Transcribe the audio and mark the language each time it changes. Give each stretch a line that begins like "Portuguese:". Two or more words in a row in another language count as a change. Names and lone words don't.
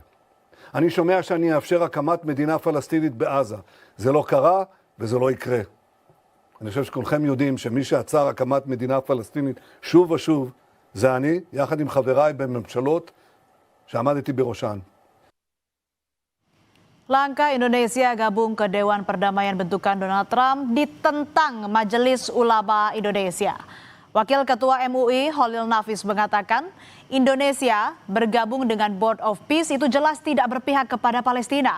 Hebrew: אני שומע שאני אאפשר הקמת מדינה פלסטינית בעזה. זה לא קרה וזה לא יקרה. אני חושב שכולכם יודעים שמי שעצר הקמת מדינה פלסטינית שוב ושוב זה אני, יחד עם חבריי בממשלות שעמדתי בראשן.
Indonesian: Langkah Indonesia gabung ke Dewan Perdamaian bentukan Donald Trump ditentang Majelis Ulama Indonesia. Wakil Ketua MUI Holil Nafis mengatakan Indonesia bergabung dengan Board of Peace itu jelas tidak berpihak kepada Palestina.